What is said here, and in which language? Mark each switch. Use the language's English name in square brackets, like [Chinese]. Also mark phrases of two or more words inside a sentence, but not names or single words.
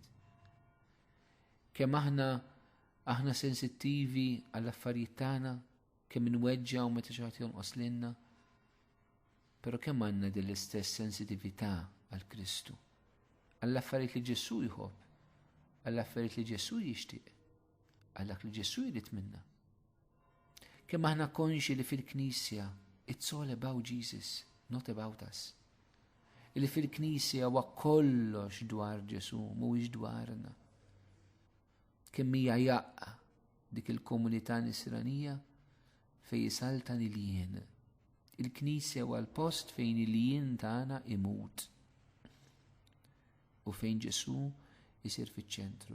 [Maltese] Kemm aħna sensittivi għall-affarijiet tagħna, kemm inweġġaw meta xi ħadd jonqos lilna, però kemm għandna din l-istess sensitività għal Kristu, għall-affarijiet li Ġesu jħobb, għall-affarijiet li Ġesu jixtieq, għal dak li Ġesu jrid minna. Kemm aħna konxi li fil-Knisja [English] it's all about Jesus, not about us. [Maltese] Li fil-Knisja huwa kollox dwar Ġesu, mhuwiex dwarna. Kemm hija jaqqa dik il-komunità nisranija fejn jisaltan il-jien. Il-Knisja huwa l-post fejn il-jien tagħna imut u fejn Ġesu jisir fiċ-ċentru.